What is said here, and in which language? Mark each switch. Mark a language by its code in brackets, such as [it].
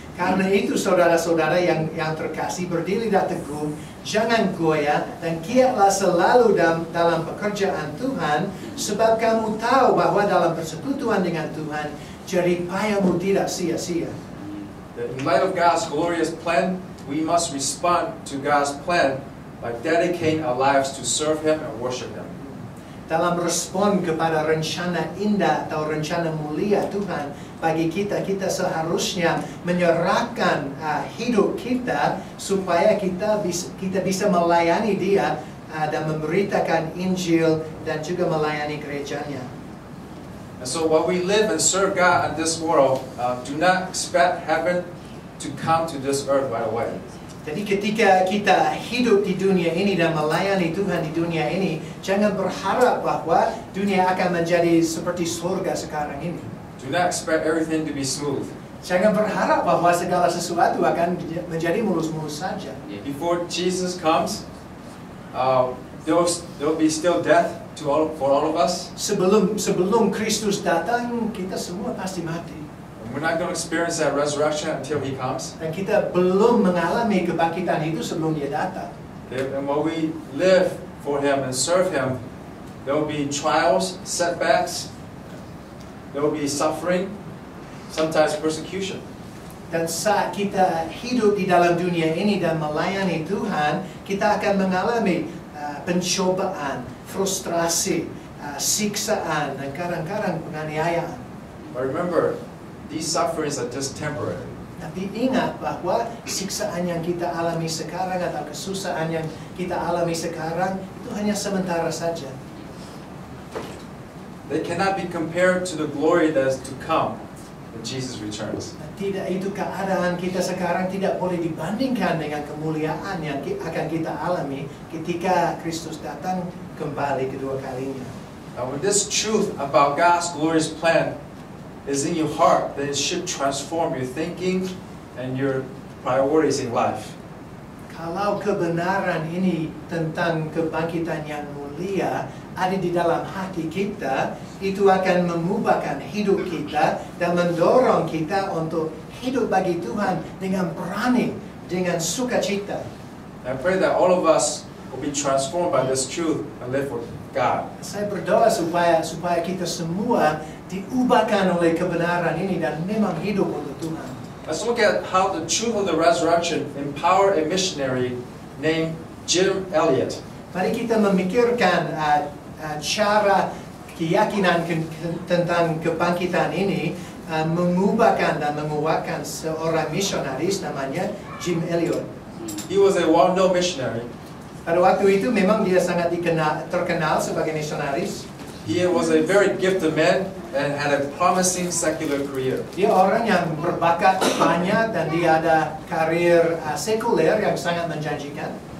[id] Karena itu saudara-saudara yang terkasih, berdirilah teguh, jangan goyah, dan giatlah selalu dalam pekerjaan Tuhan, sebab kamu tahu bahwa dalam persekutuan dengan Tuhan, jerih payahmu tidak sia-sia. [en] In light of God's glorious plan, we must respond to God's plan by dedicating our lives to serve Him and worship Him. [id] Dalam respon kepada rencana indah atau rencana mulia Tuhan bagi kita, kita seharusnya menyerahkan hidup kita supaya kita bisa melayani Dia dan memberitakan Injil dan juga melayani gerejanya. [en] And so while we live and serve God in this world, do not expect heaven to come to this earth right away. [id] Jadi ketika kita hidup di dunia ini dan melayani Tuhan di dunia ini, jangan berharap bahwa dunia akan menjadi seperti surga sekarang ini. [en] Do not expect everything to be smooth. [id] Jangan berharap bahwa segala sesuatu akan menjadi mulus-mulus saja. [en] Before Jesus comes, there will be still death for all of us. [id] Sebelum Kristus datang, kita semua pasti mati. [en] We're not going to experience that resurrection until He comes. [id] Dan kita belum mengalami kebangkitan itu sebelum Dia datang. [en] And while we live for Him and serve Him, there will be trials, setbacks, there will be suffering, sometimes persecution. [id] Dan saat kita hidup di dalam dunia ini dan melayani Tuhan, kita akan mengalami pencobaan, frustrasi, siksaan, dan kadang-kadang penganiayaan. [en] But remember, these sufferings are just temporary. [id] Tapi ingat bahwa siksaan yang kita alami sekarang atau kesusahan yang kita alami sekarang itu hanya sementara saja. [en] They cannot be compared to the glory that is to come when Jesus returns. [id] Tidak, itu keadaan kita sekarang tidak boleh dibandingkan dengan kemuliaan yang akan kita alami ketika Kristus datang kembali kedua kalinya. [en] Now, when this truth about God's glorious plan is in your heart, then it should transform your thinking and your priorities in life. [id] Kalau kebenaran ini tentang kebangkitan yang mulia ada di dalam hati kita, itu akan mengubahkan hidup kita dan mendorong kita untuk hidup bagi Tuhan dengan berani, dengan sukacita. [en] I pray that all of us will be transformed by this truth and live for God. [id] Saya berdoa supaya kita semua diubahkan oleh kebenaran ini dan memang hidup untuk Tuhan. [en] Let's look at how the truth of the resurrection empowered a missionary named Jim Elliot. [id] Mari kita memikirkan cara keyakinan tentang kebangkitan ini mengubahkan dan menguatkan seorang misionaris namanya Jim Elliot. [en] He was a well-known missionary. [id] Pada waktu itu memang dia sangat terkenal sebagai misionaris. [en] He was a very gifted man and had a promising secular career. [id] Dia orang yang berbakat banyak dan dia ada karir sekuler yang sangat menjanjikan.